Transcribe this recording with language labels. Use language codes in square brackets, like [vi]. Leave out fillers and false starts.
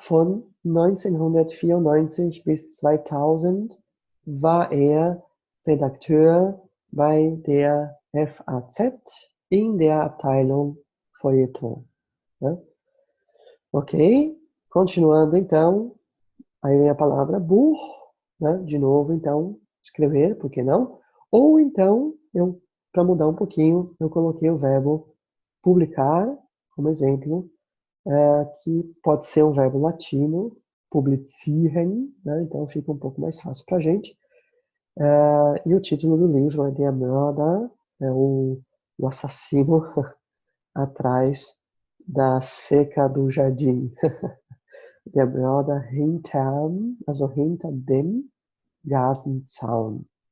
[de] Von 1994 bis 2000 war er Redakteur bei der FAZ in der Abteilung Feuilleton. [pt] Né? Ok, continuando então, aí vem a palavra Buch, né? De novo, então, escrever, por que não? Ou então, para mudar um pouquinho, eu coloquei o verbo publicar como exemplo, que pode ser um verbo latino, publizieren, né? Então fica um pouco mais fácil para a gente. E o título do livro é Der Mörder, é o assassino atrás da cerca do jardim. [de] Der Mörder hinter dem Gartenzaun.